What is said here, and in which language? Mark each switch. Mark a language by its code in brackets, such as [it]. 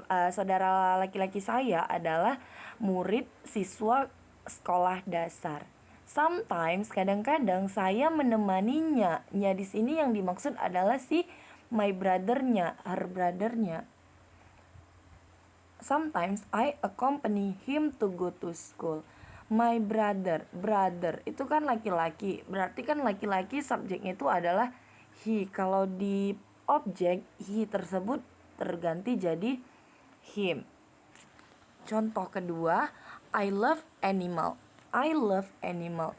[id] Saudara laki-laki saya adalah murid siswa sekolah dasar. Sometimes, kadang-kadang saya menemaninya. Nya di sini yang dimaksud adalah si my brother-nya, her brother-nya. [en] Sometimes I accompany him to go to school. [id] My brother itu kan laki-laki. Berarti kan laki-laki subjeknya itu adalah he. Kalau di objek he tersebut terganti jadi him. Contoh kedua, [en] I love animal. I love animal.